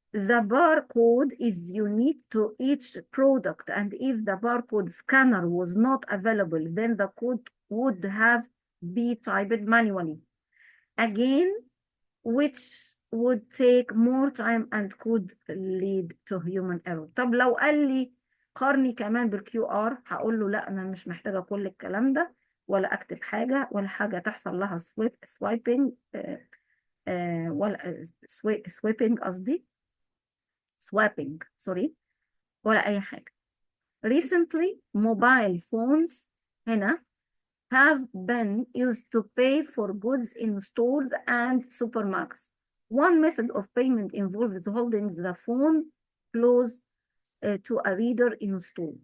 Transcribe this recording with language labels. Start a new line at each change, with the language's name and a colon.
English: The barcode is unique to each product, and if the barcode scanner was not available, then the code would have been typed manually. Again, which would take more time and could lead to human error.
Arabic: طب لو قال لي قارني كمان بالكيو ار، هقول له لا، انا مش محتاجه كل الكلام ده، ولا اكتب حاجه، ولا حاجه تحصل لها سوايبنج ولا سويبنج قصدي
English: swapping sorry،
Arabic: ولا اي حاجه.
English: Recently mobile phones هنا have been used to pay for goods in stores and supermarkets. One method of payment involves holding the phone close to a reader in store.